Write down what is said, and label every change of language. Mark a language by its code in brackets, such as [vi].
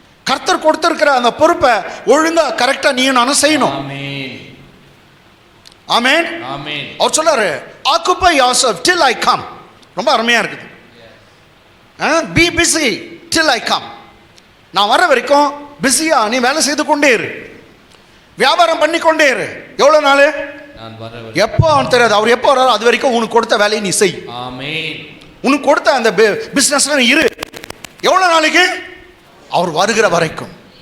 [ta] கர்த்தர் கொடுத்திருக்கிற அந்த பொறுப்பை ஒழுங்கா கரெக்டா நீயும் நானும் செய்யணும். ஆமென். ஆமென். ஆமென். அவர் சொல்றாரு, [en] occupy yourself till I come. [ta] ரொம்ப அருமையா இருக்குது. [en] be busy till I come. [ta] நான் வர வரைக்கும் பிஸியா நீ வேலை செய்து கொண்டே இரு, வியாபாரம் பண்ணி கொண்டே இரு. எவ்வளவு நாள்? எப்போ அவன் தெரியாது. அவர் எப்போ வர்றாரோ அது வரைக்கும் உனக்கு கொடுத்த வேலையை நீ செய். ஆமென். உனக்கு கொடுத்த அந்த பிசினஸ்ல நீ இரு. எவ்வளவு நாளைக்கு? அவர் வருகிற வரைக்கும்.